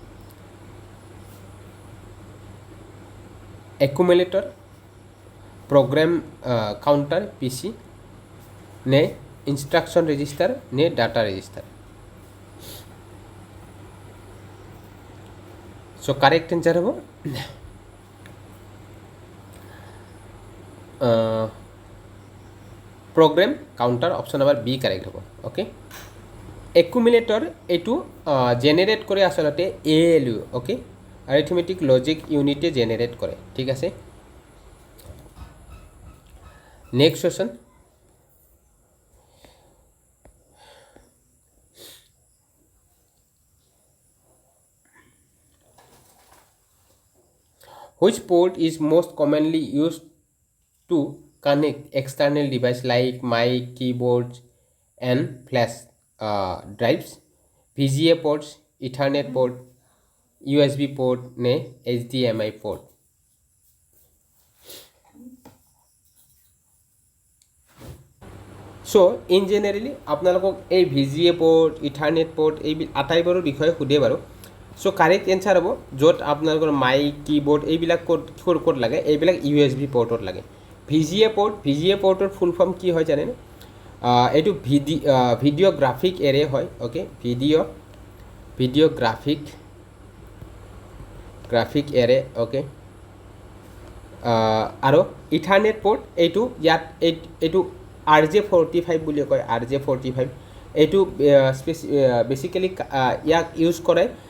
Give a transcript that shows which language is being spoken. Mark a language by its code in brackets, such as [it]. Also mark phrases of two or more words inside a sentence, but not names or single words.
[en] Accumulator, program counter PC, ne instruction register, ne data register. [as] So [en] correct answer [as] hobo [en] program counter option number B correct [as] hobo [en] okay accumulator [as] etu generate কৰে আচলতে ALU okay [en] arithmetic logic unit [as] e generate কৰে ঠিক আছে [en] next question which port is most commonly used to connect external device like mic, keyboards and flash drives VGA ports Ethernet port USB port ne HDMI port so in generally [as] আপোনালোকক এই [en] VGA port Ethernet port [as] এই আটাইবোৰৰ বিষয়ে সুধে বাৰু so [en] correct answer [as] হ'ব য'ত আপোনালোকৰ [en] mic keyboard [as] এইবিলাক ক'ত লাগে এইবিলাক USB portত লাগে VGA portৰ [en] full form [as] কি হয় জানেন এইটো [en] video graphic array [as] হয় [en] okay video graphic array okay [as] আৰু [en] Ethernet port [as] এইটো ইয়াত এইটো RJ45 বুলি কয়, RJ45 এইটো বেচিকেলি ইয়াক ইউজ কৰে